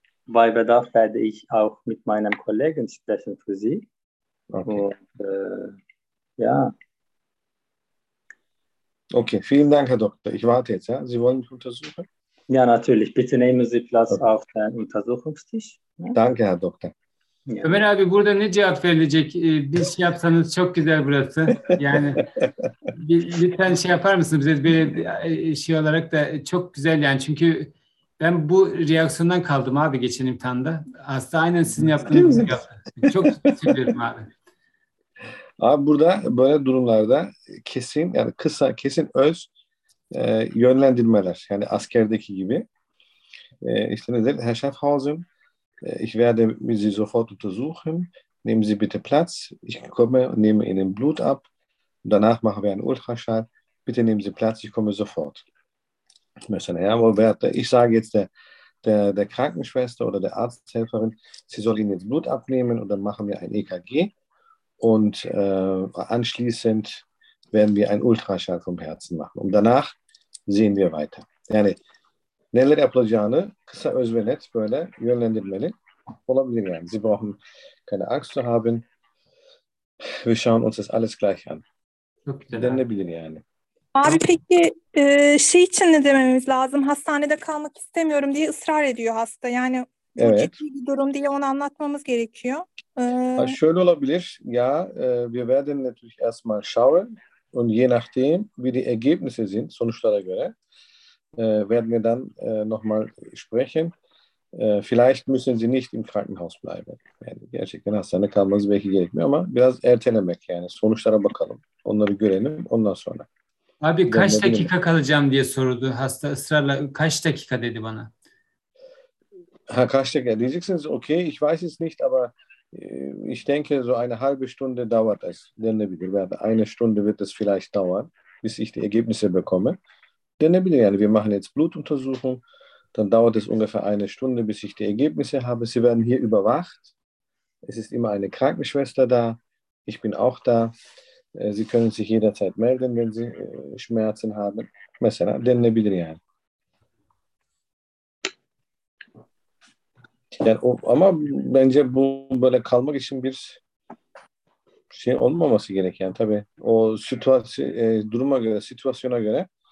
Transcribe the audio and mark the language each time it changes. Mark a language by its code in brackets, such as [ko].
[de] Bei Bedarf werde ich auch mit meinem Kollegen sprechen für Sie. Okay. Okay, vielen Dank, Herr Doktor. Ich warte jetzt, ja? Sie wollen mich untersuchen? Ja, natürlich. Bitte nehmen Sie Platz auf den Untersuchungstisch. Ja? Danke, Herr Doktor. Ja. [tr] Ömer abi burada ne cevap verilecek? Bir şey yapsanız çok güzel burası. Yani lütfen şey yapar mısınız bize bir şey olarak da çok güzel yani. Çünkü ben bu reaksiyondan kaldım abi geçen imtihanda. Hasta aynen sizin yaptığınız gibi yaptı. Çok seviyorum abi. Abi burada böyle durumlarda kesin yani kısa kesin öz yönlendirmeler. Yani askerdeki gibi. İşte nedir? Herr Schaffhausen. [de] Ich werde Sie sofort untersuchen. Nehmen Sie bitte Platz. Ich komme und nehme Ihnen Blut ab. Und danach machen wir einen Ultraschall. Bitte nehmen Sie Platz. Ich komme sofort. Ich sage jetzt der Krankenschwester oder der Arzthelferin, sie soll Ihnen jetzt Blut abnehmen und dann machen wir ein EKG. Und anschließend werden wir einen Ultraschall vom Herzen machen. Und danach sehen wir weiter. Gerne. [tr] Neler yapılacağını kısa öz ve net böyle yönlendirmeli olabilir yani. [de] Sie brauchen keine Angst zu haben. Wir schauen uns das alles gleich an. [tr] Denilebilir yani. Abi peki şey için ne dememiz lazım? Hastanede kalmak istemiyorum diye ısrar ediyor hasta. Yani evet. Bu ciddi bir durum diye onu anlatmamız gerekiyor. Şöyle olabilir. [de] Ja, wir werden natürlich erstmal schauen. Und je nachdem, wie die Ergebnisse sind, [tr] sonuçlara göre, [de] werden wir dann nochmal sprechen. Vielleicht müssen Sie nicht im Krankenhaus bleiben. [tr] Yani gerçekten hastane kalmanız belki gerekmiyor ama biraz ertelemek yani. Sonuçlara bakalım. Onları görelim. Ondan sonra. Abi kaç dakika kalacağım diye sordu hasta ısrarla. Kaç dakika dedi bana. Ha, kaç dakika diyeceksiniz. [de] Okay, ich weiß es nicht, aber ich denke, so eine halbe Stunde dauert es. [tr] Denilebilir. Yani [de] eine Stunde wird es vielleicht dauern, bis ich die Ergebnisse bekomme. [tr] Denilebilir yani. [de] Wir machen jetzt Blutuntersuchung. Dann dauert es ungefähr eine Stunde, bis ich die Ergebnisse habe. Sie werden hier überwacht. Es ist immer eine Krankenschwester da. Ich bin auch da. Sie können sich jederzeit melden, wenn Sie Schmerzen haben. [tr] Mesela denilebilir yani. Yani ama bence bu böyle kalmak için bir şey olmaması gereken. Tabii o situasyona göre